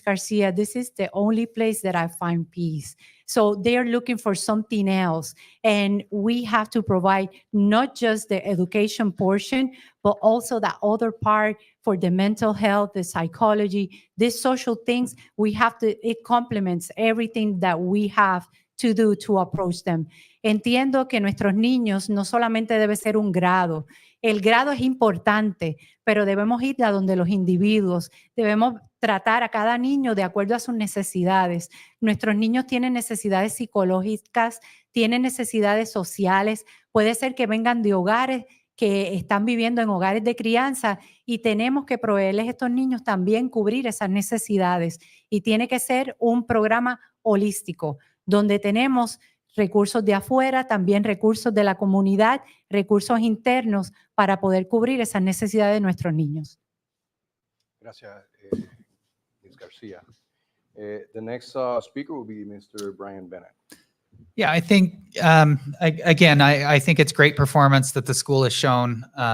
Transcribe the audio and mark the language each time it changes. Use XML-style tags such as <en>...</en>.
<en>Garcia, this is the only place that I find peace." So they're looking for something else. And we have to provide not just the education portion, but also that other part for the mental health, the psychology, these social things. It complements everything that we have to do to approach them.</en> <es>Entiendo que nuestros niños no solamente debe ser un grado. El grado es importante, pero debemos ir a donde los individuos, debemos tratar a cada niño de acuerdo a sus necesidades. Nuestros niños tienen necesidades psicológicas, tienen necesidades sociales, puede ser que vengan de hogares que están viviendo en hogares de crianza y tenemos que proveerles a estos niños también cubrir esas necesidades. Y tiene que ser un programa holístico, donde tenemos recursos de afuera, también recursos de la comunidad, recursos internos para poder cubrir esas necesidades de nuestros niños. Gracias, Ms. Garcia.</es> <en>The next speaker will be Mr. Brian Bennett. Yeah, I think, I think it's great performance that the school has shown.</en>